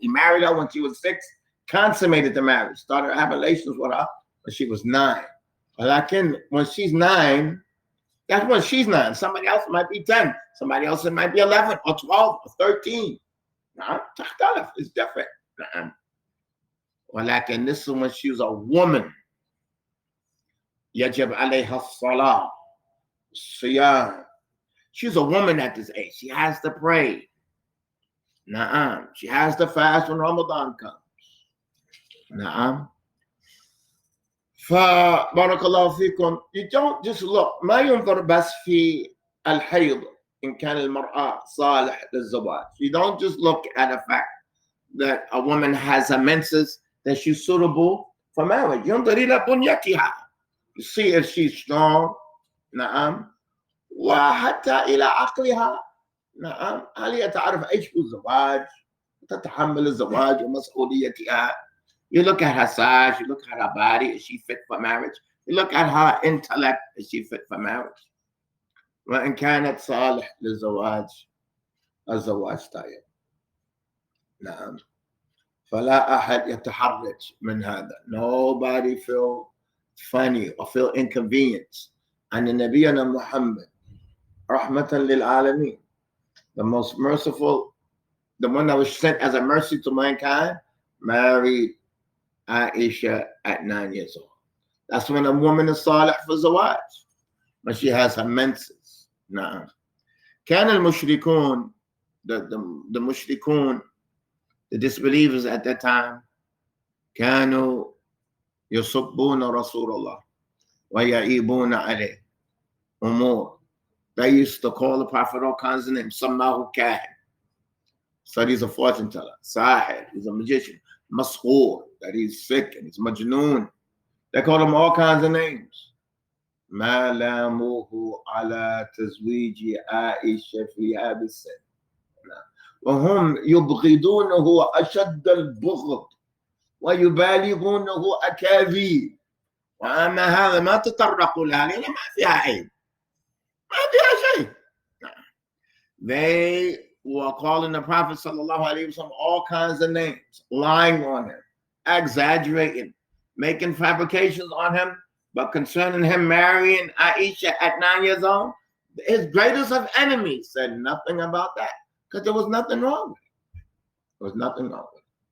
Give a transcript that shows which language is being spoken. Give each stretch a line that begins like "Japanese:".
English: He married her when she was 6, consummated the marriage, started having relations with her when she was 9. But when she's 9, that's when she's 9. Somebody else might be 10. Somebody else might be 11 or 12 or 13.
Arabic: تختلف.
English: It's different.
Arabic: ولكن
English: this is when she was a woman.
Arabic: يجب عليها الصلاة الصيام.
English: She's a woman at this age. She has to pray. Na'am. She has to fast when Ramadan comes. Na'am.
Arabic: فبارك الله فيكم.
English: You don't just look.
Arabic: ما ينظر بس في الحيض إن كان المرأة صالح للزواج.
English: You don't just look at the fact that a woman has a menses, that she's suitable for marriage.
Arabic: ينظر إلى بنيتها.
English: You see if she's strong. نعم.
Arabic: وحتى إلى عقلها. نعم. هل هي تعرف إيش هو الزواج؟ تتحمل الزواج ومسؤوليتها.
English: You look at her size, you look at her body, is she fit for marriage? You look at her intellect, is she fit for marriage?
Arabic: وإن كانت صالح للزواج، الزواج طيب. نعم. فلا أحد يتحرج من هذا.
English: Nobody feel funny or feel inconvenienced. And
Arabic: نبينا محمد رحمة للعالمين,
English: the most merciful, the one that was sent as a mercy to mankind, married Aisha at 9 years old. That's when a woman is salih for zawaj, when she has her menses.
Arabic: نعم. كان المشركون,
English: the mushrikun, the disbelievers at that time,
Arabic: كانوا يصبون رسول الله ويعيبون عليه أمور.
English: They used to call the Prophet all kinds of names. Sammahu kahin. So he's a fortune teller. Sahir, he's a magician. Mashoor, that he's sick and he's majnoon. They call him all kinds of names.
Arabic: ما لاموه على تزويج عائشة في هذا السن. وهم يبغضونه أشد البغض ويبالغونه أكاذيب. وأما هذا ما تطرقوا لها لأن ما فيها عيب. ما فيها شيء.
English: They were calling the Prophet sallallahu alaihi wasallam all kinds of names, lying on him, exaggerating, making fabrications on him. But concerning him marrying Aisha at 9 years old, his greatest of enemies said nothing about that because there was nothing wrong with it. There was nothing wrong with it.